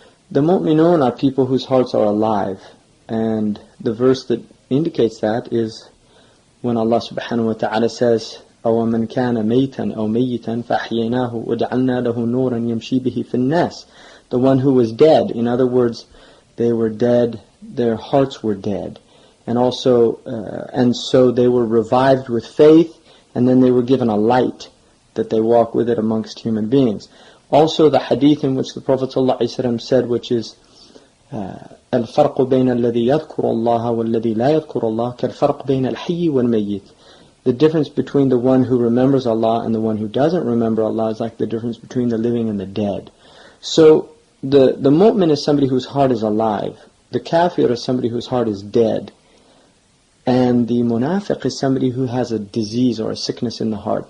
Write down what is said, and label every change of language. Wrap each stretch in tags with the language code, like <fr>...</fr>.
<en>The mu'minun are people whose hearts are alive, and the verse that indicates that is when Allah subhanahu wa ta'ala says,</en> <ar>أَوَمَنْ كَانَ مَيْتًا أَوْ مَيِّتًا فَأَحْيَيْنَاهُ وَجَعَلْنَا لَهُ نُورًا يَمْشِي بِهِ فِي النَّاسِ.</ar> <en>The one who was dead. In other words, they were dead, their hearts were dead. And also, and so they were revived with faith, and then they were given a light that they walk with it amongst human beings. Also, the hadith in which the Prophet ﷺ said, which is</en> <ar>الفرق بين الذي يذكر الله والذي لا يذكر الله كالفرق بين الحي والميت.</ar> <en>The difference between the one who remembers Allah and the one who doesn't remember Allah is like the difference between the living and the dead. So the mu'min is somebody whose heart is alive. The kafir is somebody whose heart is dead. And the munafiq is somebody who has a disease or a sickness in the heart.</en>